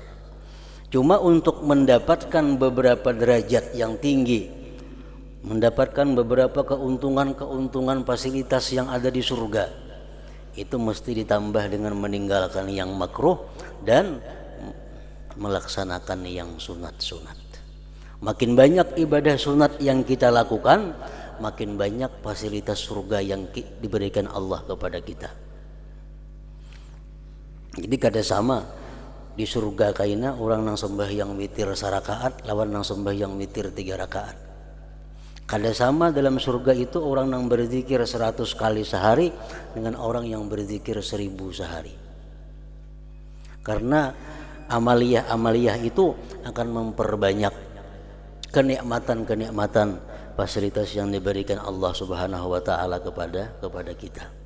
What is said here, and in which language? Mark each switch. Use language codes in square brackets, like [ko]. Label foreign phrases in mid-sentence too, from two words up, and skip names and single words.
[id] Cuma untuk mendapatkan beberapa derajat yang tinggi, mendapatkan beberapa keuntungan fasilitas yang ada di surga, itu mesti ditambah dengan meninggalkan yang makruh dan melaksanakan yang sunat-sunat. Makin banyak ibadah sunat yang kita lakukan, makin banyak fasilitas surga yang diberikan Allah kepada kita. [bjn] Jadi kada sama di surga kaina orang nang sembahyang witir sarakaat lawan nang sembahyang witir 3 rakaat. [id] Kada sama dalam surga itu orang yang berzikir 100 kali sehari dengan orang yang berzikir 1000 sehari. Karena amaliyah-amaliyah itu akan memperbanyak kenikmatan-kenikmatan fasilitas yang diberikan Allah [ar] سبحانه وتعالى [id] kepada kita.